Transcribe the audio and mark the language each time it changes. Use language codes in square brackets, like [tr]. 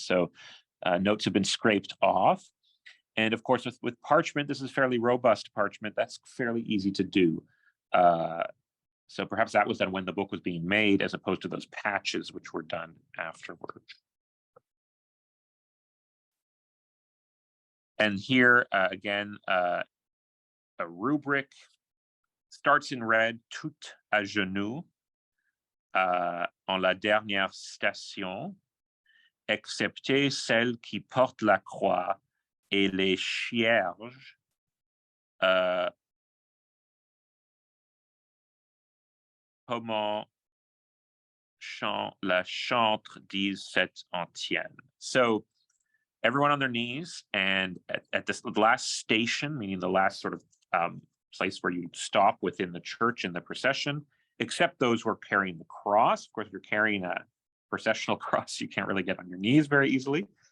[en] So notes have been scraped off. And of course, with parchment, this is fairly robust parchment. That's fairly easy to do. So perhaps that was done when the book was being made, as opposed to those patches which were done afterwards. And here, again, a rubric starts in red, [fr] tout à genoux, en la dernière station, excepté celle qui porte la croix et les cierges, comment la chantre disent cette antienne. [en] So everyone on their knees, and at this the last station, meaning the last sort of place where you stop within the church in the procession, except those who are carrying the cross. Of course, if you're carrying a processional cross, you can't really get on your knees very easily.